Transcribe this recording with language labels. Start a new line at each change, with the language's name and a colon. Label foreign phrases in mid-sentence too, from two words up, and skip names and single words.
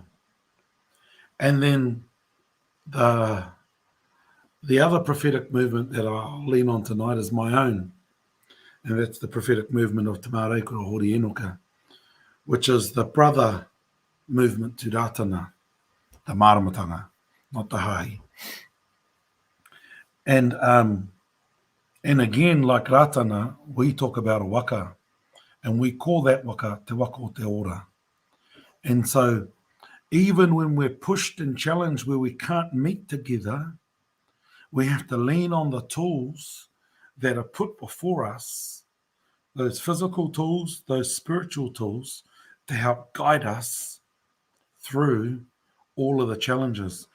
English: And then the other prophetic movement that I'll lean on tonight is my own, and that's the prophetic movement of Te Māraikura Hori Enoka, which is the brother movement to Ratana, the Māramatanga, not the Hai. And again, like Ratana, we talk about a waka, and we call that waka
Māori: te waka o te ora.
English: And so even when we're pushed and challenged where we can't meet together, we have to lean on the tools that are put before us, those physical tools, those spiritual tools, to help guide us through all of the challenges.